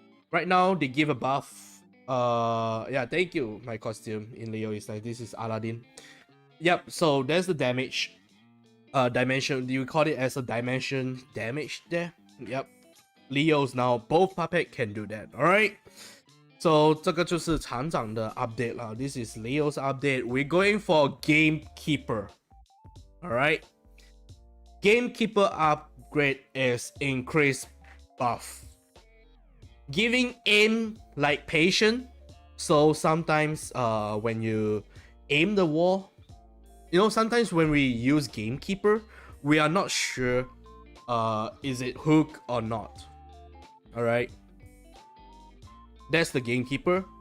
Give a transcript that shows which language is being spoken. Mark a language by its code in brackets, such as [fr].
[en] Right now they give a buff. Yeah, thank you. My costume in Leo is like this is Aladdin. Yep. So there's the damage. Dimension. Do you call it as a dimension damage there? Yep. Leos now both puppet can do that. Alright. [zh] So 这个就是厂长的 update 啦。 [en] This is Leo's update. We're going for Gamekeeper. Alright. Gamekeeper upgrade is increased buff. Giving aim like patient. So sometimes when you aim the wall, you know, sometimes when we use Gamekeeper, we are not sure is it hook or not. Alright. That's the Gamekeeper.